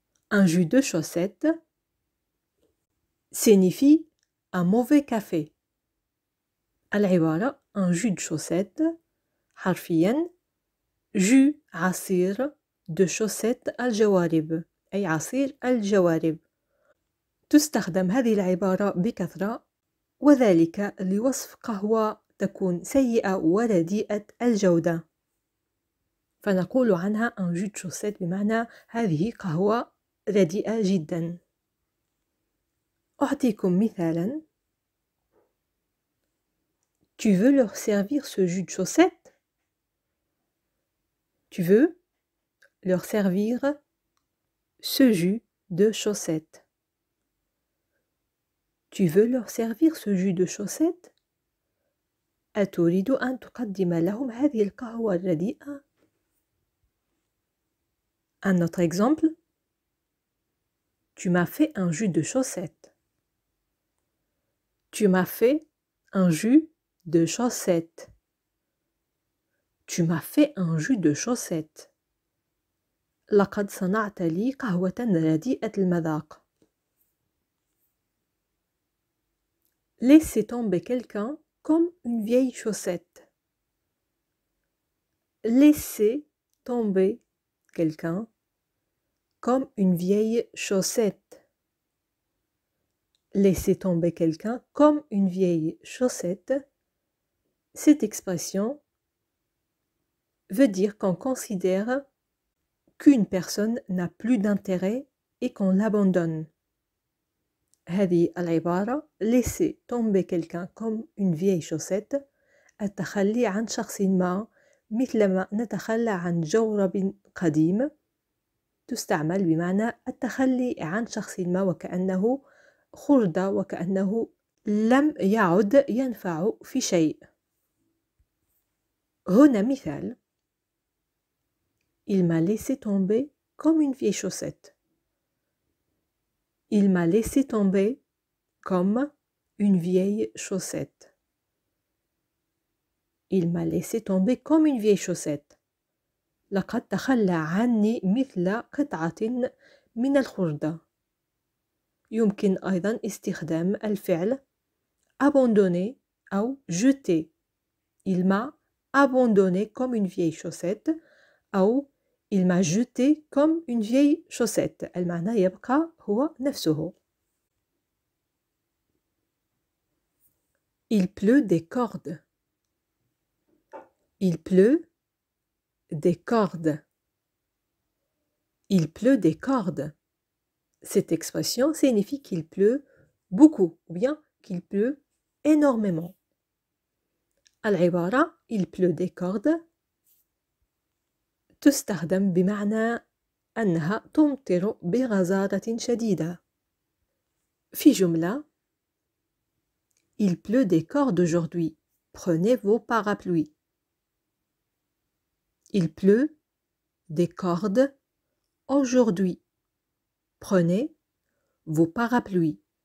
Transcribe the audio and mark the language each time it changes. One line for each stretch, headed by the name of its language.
French: Un jus de chaussettes signifie un mauvais café.
Arabic: العبارة
French: un jus de chaussettes
Arabic: حرفيا jus عصير
French: de chaussettes
Arabic: الجوارب أي عصير الجوارب. تستخدم هذه العبارة بكثرة وذلك لوصف قهوة تكون سيئة ورديئة الجودة. فنقول عنها
French: un jus de chaussette
Arabic: بمعنى هذه قهوة رديئة جدا. أعطيكم مثالا.
French: Tu veux leur servir ce jus de chaussette? Tu veux leur servir ce jus de chaussette. Tu veux leur servir ce jus de chaussette?
Arabic: أتريد أن تقدم لهم هذه القهوة الرديئة؟
French: Un autre exemple. Tu m'as fait un jus de chaussette. Tu m'as fait un jus de chaussette. Tu m'as fait un jus de chaussette.
Arabic: لقد صنعت لي قهوة رديئة المذاق.
French: Laissez tomber quelqu'un comme une vieille chaussette. Laissez tomber quelqu'un comme une vieille chaussette. Laissez tomber quelqu'un comme une vieille chaussette. Cette expression veut dire qu'on considère qu'une personne n'a plus d'intérêt et qu'on l'abandonne.
Arabic: هذه العبارة
French: laisser tomber quelqu'un comme une vieille chaussette
Arabic: التخلي عن شخص ما مثلما نتخلى عن جورب قديم تستعمل بمعنى التخلي عن شخص ما وكأنه خرد وكأنه لم يعد ينفع في شيء. هنا مثال.
French: Il m'a laissé tomber comme une vieille chaussette. Il m'a laissé tomber comme une vieille chaussette. Il m'a laissé tomber comme une vieille chaussette.
Arabic: لقد تخلى عني مثل قطعة من الخردة. يمكن أيضا استخدام الفعل abandonner أو jeter.
French: Il m'a abandonné comme une vieille chaussette
Arabic: أو
French: il m'a jeté comme une vieille chaussette.
Arabic: المعنى يبقى هو نفسه.
French: Il pleut des cordes. Il pleut des cordes. Il pleut des cordes. Cette expression signifie qu'il pleut beaucoup ou bien qu'il pleut énormément.
Arabic: العبارة
French: il pleut des cordes
Arabic: تستخدم بمعنى أنها تمطر بغزارة شديدة. في جملة
French: Il pleut des cordes aujourd'hui. Prenez vos parapluies. Il pleut des cordes aujourd'hui. Prenez vos parapluies.